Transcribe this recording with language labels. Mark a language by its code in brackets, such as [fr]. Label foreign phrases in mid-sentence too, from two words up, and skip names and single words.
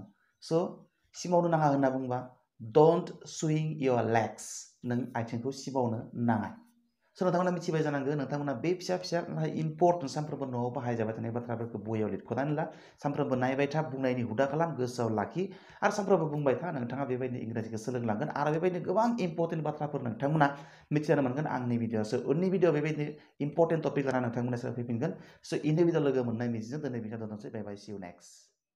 [brx] So सिमावनो नाङा होनना बुंबा [en] don't swing your legs. [brx] नों आथिंखौ सिमावनो नाङा. So नोंथांमोना मिथिबाय जानांगौ नोंथांमोना बे फिसा फिसा नाथाय इम्पर्टेन्ट सानफ्रोमबो न'आव बाहायजाबाय थानाय बाथ्राफोरखौ बहियाव लिरख'नानै ला. सानफ्रोमबो नायबाय था बुंनायनि हुदा खालाम गोसोआव लाखि आरो सानफ्रोमबो बुंबाय था नोंथाङा बेबायदिनो इंराजिखौ सोलोंलांगोन आरो बेबायदिनो गोबां इम्पर्टेन्ट बाथ्राफोर नोंथांमोना मिथिनो मोनगोन आंनि भिडिअ'आवसो उननि भिडिअ बेबायदिनो [en] important topic [brx] लानानै नोंथांमोना फैफिनगोन. स' इनि भिडिअ लोगो मोननाय मिजिंजों दिनै भिडिअ दोननोसै. [en] bye bye, see you next.